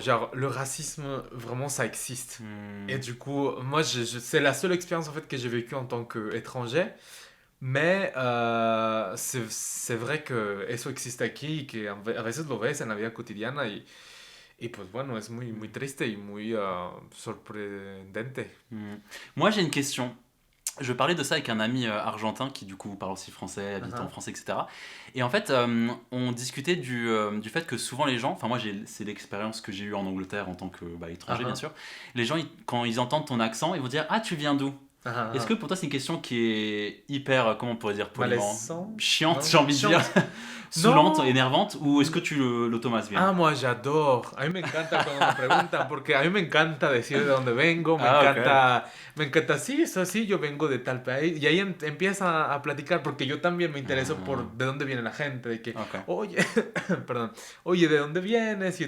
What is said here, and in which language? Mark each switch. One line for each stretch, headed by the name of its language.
French: Genre, le racisme, vraiment, ça existe. Et du coup, moi, c'est la seule expérience, en fait, que j'ai vécue en tant qu'étranger. Mais c'est vrai que
Spanish: eso existe aquí y que a veces lo ves en la vida cotidiana y pues bueno, es muy triste y muy sorprendente.
French: Moi, j'ai une question. Je parlais de ça avec un ami argentin qui du coup parle aussi français, habite en France, etc. Et en fait, on discutait du fait que souvent les gens, enfin moi c'est l'expérience que j'ai eue en Angleterre en tant que étranger bien sûr, les gens quand ils entendent ton accent, ils vont dire « Ah, tu viens d'où ?» Est-ce que pour toi c'est une question qui est hyper, comment on pourrait dire poliment, chiante, j'ai envie de dire, saoulante, énervante, ou est-ce que tu
Spanish: lo tomas bien?
French: Ah, moi j'adore.
Spanish: A mí me encanta cuando me preguntan, porque a mí me encanta decir de dónde vengo, me encanta, sí, es así, yo vengo de tal país, y ahí empieza a platicar, porque yo también me intereso por de dónde viene la gente, de que, oye, perdón, oye, ¿de dónde vienes?